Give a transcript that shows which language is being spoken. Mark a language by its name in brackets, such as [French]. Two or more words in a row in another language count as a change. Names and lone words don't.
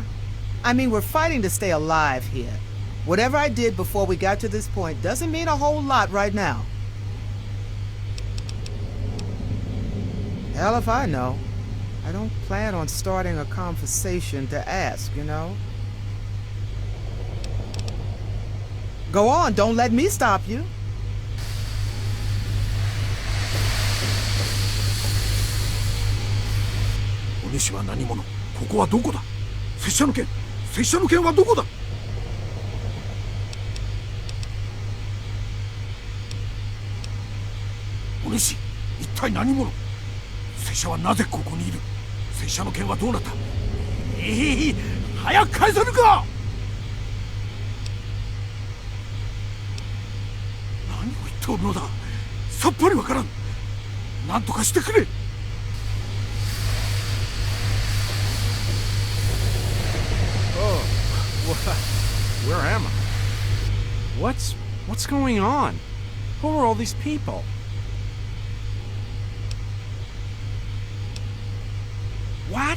[English] I mean, we're fighting to stay alive here. Whatever I did before we got to this point doesn't mean a whole lot right now. Hell if I know. I don't plan on starting a conversation to ask, you know? Go on, don't let me stop you. [Japanese] 大西は何者? ここはどこだ? 拙者の剣? 拙者の剣はどこだ? Onishi, 一体何者? 拙者はなぜここにいる? 拙者の剣はどうなった? 早く返せるか! 何を言っておるのだ? さっぱりわからん. 何とかしてくれ! [English] Oh, where am I? What's going on? Who are all these people? What?